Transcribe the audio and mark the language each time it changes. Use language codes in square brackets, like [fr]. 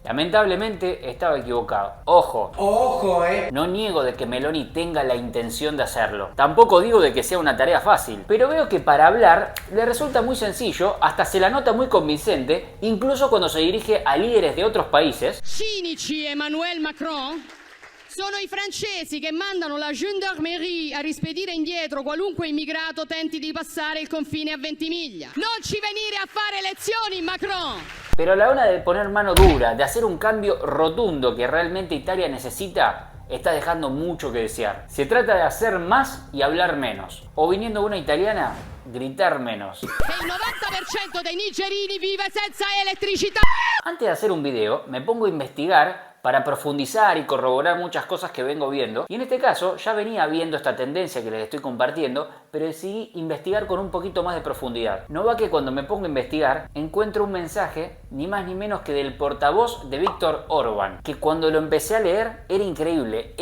[es] Lamentablemente estaba equivocado. Ojo, no niego de que Meloni tenga la intención de hacerlo. Tampoco digo de que sea una tarea fácil, pero veo que para hablar le resulta muy sencillo, hasta se la nota muy convincente, incluso cuando se dirige a líderes de otros países. [it] Cinici Emmanuel Macron sono i francesi che mandano la gendarmerie a rispedire indietro qualunque immigrato tenti di passare il confine a Ventimiglia. Non ci venire a fare lezioni, Macron! [es] Pero a la hora de poner mano dura, de hacer un cambio rotundo que realmente Italia necesita, está dejando mucho que desear. Se trata de hacer más y hablar menos. O viniendo una italiana, gritar menos. [it] Che il 90% dei nigerini vive senza elettricità! [es] Antes de hacer un video, me pongo a investigar para profundizar y corroborar muchas cosas que vengo viendo. Y en este caso ya venía viendo esta tendencia que les estoy compartiendo, pero decidí investigar con un poquito más de profundidad. No va que cuando me pongo a investigar encuentro un mensaje ni más ni menos que del portavoz de Viktor Orbán, que cuando lo empecé a leer era increíble.